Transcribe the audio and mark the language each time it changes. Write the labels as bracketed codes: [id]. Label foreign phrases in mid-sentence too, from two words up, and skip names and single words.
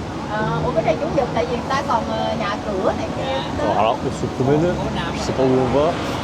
[vi] Ủa cái này chủ nhật tại vì người ta còn nhà cửa này kia. [fr] Alors, on se promène, je sais pas où on va.